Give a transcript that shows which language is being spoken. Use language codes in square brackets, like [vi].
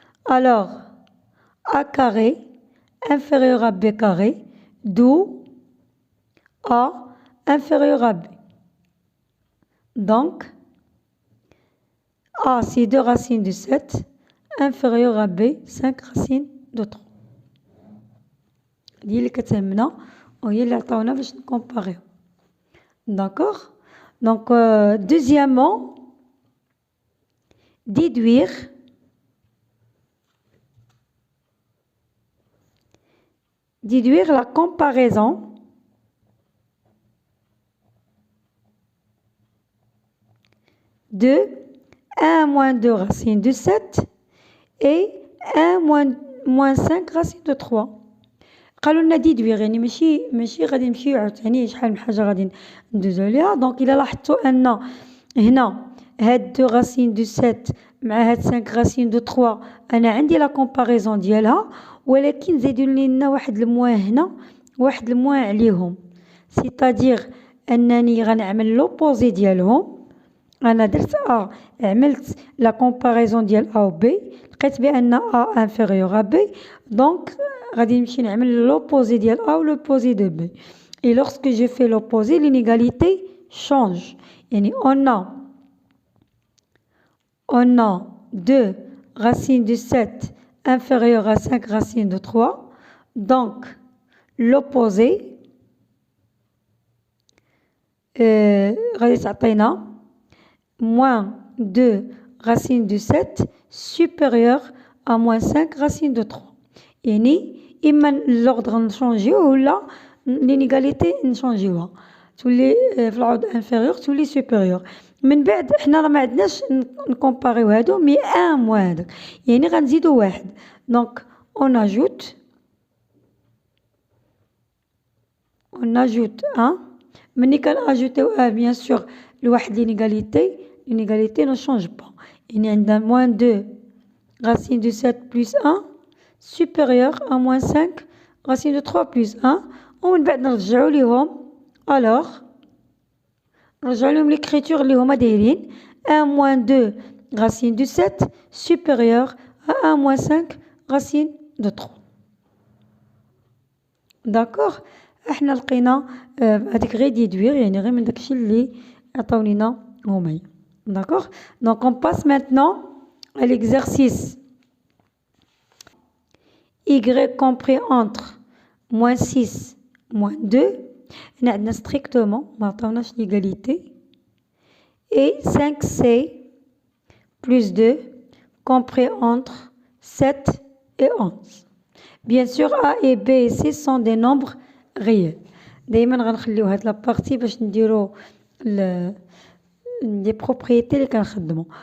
[fr] Alors, A carré, inférieur à B carré, d'où A inférieur à B. Donc, A c'est 2 racines de 7, inférieur à B 5 racines de 3. [ar] هي اللي كتهمنا وهي اللي عطاونا باش نكومباريو. [fr] D'accord? Donc, deuxièmement, déduire la comparaison de 1 moins 2 racine de 7 et 1 moins 5 racine de 3. [ar] قالوا لنا ديدوير يعني ماشي غادي نمشيو عاوتاني شحال من حاجه غادي ندوزو عليها. دونك الا لاحظتوا ان هنا هاد 2 راسين دو 7 مع هاد 5 راسين دو 3 انا عندي لا كومباريزون ديالها ولكن زيدوا لنا واحد الموان هنا واحد الموان عليهم سيتادير انني غنعمل لوبوزي ديالهم. انا درت عملت لا كومباريزون ديال A و B لقيت بان A انفيريور à B دونك غادي نمشي نعمل [fr] l'opposé ديال A ou l'opposé de B. Et lorsque je fais l'opposé, l'inégalité change. يعني on a 2 racines de 7 inférieure à 5 racines de 3. Donc, l'opposé [ar] غادي تعطينا [fr] moins 2 racines de 7 supérieur à moins 5 racines de 3. [ar] يعني إما l'ordre نشونجيوه ولا l'inégalité نشونجيوها. تولي في العوض inférieur تولي supérieur. من بعد حنا راه ما عندناش نكومباريو هادو مي ان موان هذاك يعني غنزيدو واحد. [fr] دونك on ajoute 1. [ar] ملي كنأجوتيو بيان سور لواحد [fr] l'inégalité ne change pas. يعني عندنا moins 2 racine de 7 plus 1 supérieur à moins 5 racine de 3 plus 1. [ar] ومن بعد نرجعو ليهم [fr] alors [ar] نرجعو لهم [fr] l'écriture [ar] اللي هما دايرين [fr] 1 moins 2 racine de 7 supérieur à 1 moins 5 racine de 3. d'accord. [ar] احنا لقينا هذيك غير ديدوير يعني غير من داكشي اللي عطاو لينا هما. [fr] d'accord. donc on passe maintenant à l'exercice y compris entre moins 6 moins 2. [ar] هنا عندنا [fr] strictement [ar] ما عطاوناش [fr] l'égalité et 5c plus 2 compris entre 7 et 11. bien sûr A et B et C sont des nombres réels. [ar] دايما غنخليو هاد لابارتي باش نديرو les propriétés اللي كنخدمو.